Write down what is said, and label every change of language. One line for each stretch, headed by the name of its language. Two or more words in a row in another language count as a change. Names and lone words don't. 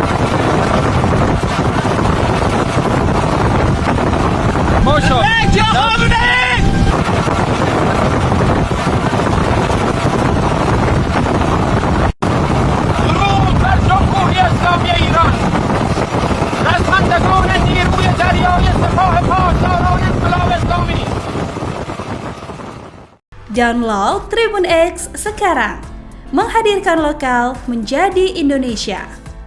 Persian: درود بر جمهوری اسلامی ایران، رزمندگان نیروی دریایی سپاه پاسداران انقلاب اسلامی.
Indonesian: Download Tribun X sekarang, menghadirkan lokal menjadi Indonesia.